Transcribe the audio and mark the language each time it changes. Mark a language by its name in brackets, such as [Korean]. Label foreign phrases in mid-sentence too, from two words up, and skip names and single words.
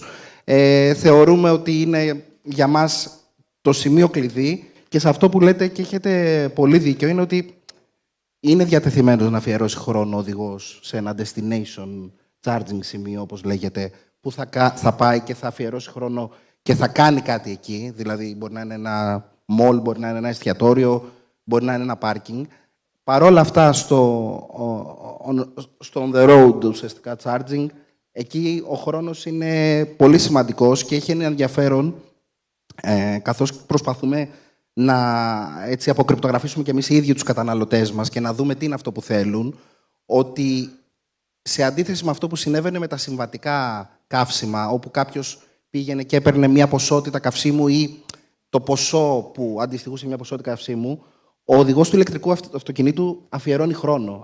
[Greek] Θεωρούμε ότι είναι για μας το σημείο κλειδί και σε αυτό που λέτε και έχετε πολύ δίκιο, είναι ότι είναι διατεθειμένος να αφιερώσει χρόνο ο οδηγός σε ένα [English] destination charging [Greek] σημείο, όπως λέγεται, που θα πάει και θα αφιερώσει χρόνο και θα κάνει κάτι εκεί. Δηλαδή, μπορεί να είναι ένα mall, μπορεί να είναι ένα εστιατόριο, μπορεί να είναι ένα πάρκινγκ. Παρόλα αυτά, στο [English] on the road, [Greek] ουσιαστικά charging, εκεί ο χρόνος είναι πολύ σημαντικός και έχει ένα ενδιαφέρον, καθώς προσπαθούμε να αποκρυπτογραφήσουμε και εμείς οι ίδιοι τους καταναλωτές μας και να δούμε τι είναι αυτό που θέλουν, ότι σε αντίθεση με αυτό που συνέβαινε με τα συμβατικά καύσιμα, όπου κάποιος πήγαινε και έπαιρνε μια ποσότητα καυσίμου ή το ποσό που αντιστοιχούσε μια ποσότητα καυσίμου, ο οδηγός του ηλεκτρικού αυτοκινήτου αφιερώνει χρόνο.